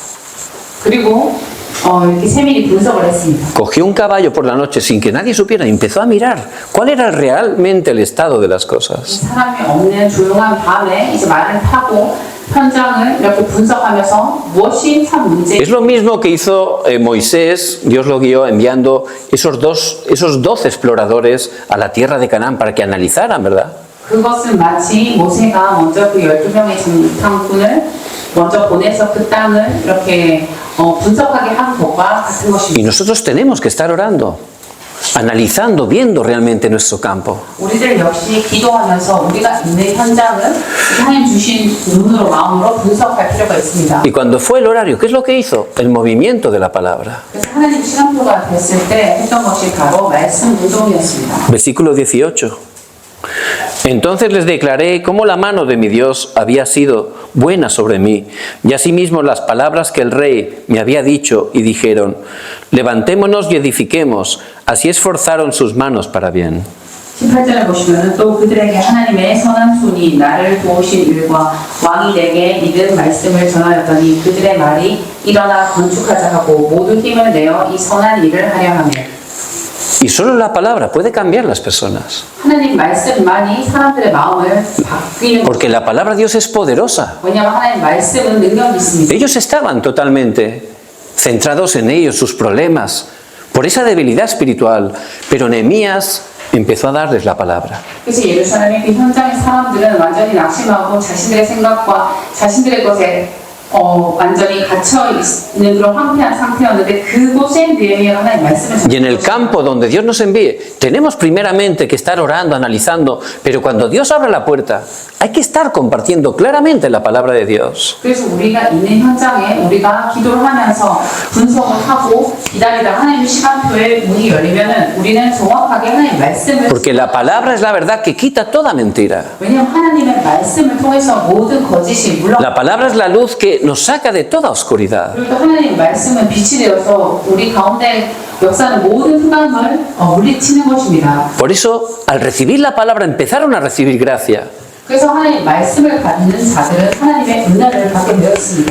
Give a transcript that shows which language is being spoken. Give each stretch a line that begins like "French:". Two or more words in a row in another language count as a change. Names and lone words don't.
Korean: 그리고 이렇게 세밀히 분석을 했습니다.
Spanish: Cogió un caballo por la noche sin que nadie supiera y empezó a mirar cuál era realmente el estado de las cosas.
Korean: 사람이 없는 조용한 밤에 이제 말을 타고 현장을 이렇게 분석하면서 무엇이 참 문제.
Spanish: Es lo mismo que hizo Moisés, Dios lo guió enviando esos 12 exploradores a la tierra de Canaán para que analizaran, ¿verdad?
Korean: 그것은 마치 모세가 먼저 그 12명의 정탐꾼을 먼저 보내서 그 땅을 이렇게 분석하게 한 것과 같은
Spanish: Y
Korean: 것입니다.
Spanish: nosotros tenemos que estar orando, analizando, viendo realmente nuestro campo.
Korean: 우리들 역시 기도하면서 우리가 있는 현장을 하나님 주신 눈으로 마음으로 분석할 필요가 있습니다.
Spanish: Y cuando fue el horario, ¿qué es lo que hizo? El movimiento de la palabra.
Korean: 그래서 하나님 시간표가 됐을 때 했던 것이 바로 말씀 운동이었습니다.
Spanish: Versículo 18. Entonces les declaré cómo la mano de mi Dios había sido buena sobre mí, y asimismo las palabras que el rey me había dicho, y dijeron, levantémonos y edifiquemos. Así esforzaron sus manos para bien.
Korean: 18절에 보시면 또 그들에게 하나님의 선한 손이 나를 도우신 일과 왕이 내게 이른 말씀을 전하였더니 그들의 말이 일어나 건축하자 하고 모두 힘을 내어 이 선한 일을 하려 하며.
Spanish: Y solo la palabra puede cambiar las personas.
Korean: 하나님 말씀만이 사람들의 마음을 바뀌는.
Spanish: Porque la palabra de Dios es poderosa.
Korean: 왜냐하면 하나님 말씀은 능력이 있습니다.
Spanish: Ellos estaban totalmente centrados en ellos, sus problemas, por esa debilidad espiritual. Pero Nehemías empezó a darles la palabra.
Korean: 그래서 예루살렘의 그 현장의 사람들은 완전히 낙심하고 자신들의 생각과 자신들의 것에 완전히 갇혀 있는 그런 황폐한 상태였는데 그곳에 느헤미야가 하나님 말씀을
Spanish: Y en el campo donde Dios nos envíe, tenemos primeramente que estar orando, analizando, pero cuando Dios abra la puerta, hay que estar compartiendo claramente la palabra de Dios.
Korean: 그래서 우리가 있는 현장에 우리가 기도를 하면서 분석을 하고 기다리다 하나님의 시간표에 문이 열리면은 우리는 정확하게 하나님 말씀을
Spanish: Porque la palabra es la verdad que quita toda mentira.
Korean: 왜냐하면 하나님의 말씀을 통해서 모든 거짓이 물러
Spanish: La palabra es la luz que nos saca de toda oscuridad.
Korean: 그리고 또 하나님의 말씀은 빛이 되어서 우리 가운데 역사는 모든 흑암을 물리치는 것입니다.
Spanish: Por eso, al recibir la palabra, empezaron a recibir gracia.
Korean: 그래서 하나님의 말씀을 받는 자들은 하나님의 은혜를 받게 되었습니다.